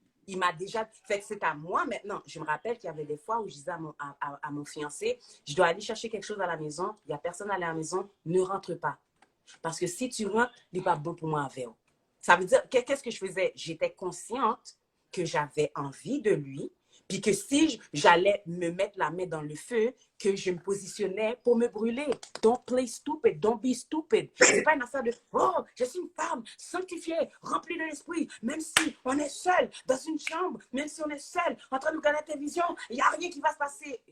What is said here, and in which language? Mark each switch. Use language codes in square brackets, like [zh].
[fr] Il m'a déjà fait que c'est à moi maintenant. Je me rappelle qu'il y avait des fois où je disais à mon fiancé, je dois aller chercher quelque chose à la maison, il n'y a personne à la maison, ne rentre pas. Parce que si tu rentres, il n'est pas bon pour moi à verre. Ça veut dire, qu'est-ce que je faisais? J'étais consciente que j'avais envie de lui, puis que si j'allais me mettre la main dans le feu, que je me positionnais pour me brûler. [en] Don't play stupid, don't be stupid. [fr] C'est pas une affaire de, oh, je suis une femme sanctifiée, remplie de l'esprit, même si on est seul dans une chambre, même si on est seul en train de regarder la télévision, il n'y a rien qui va se passer.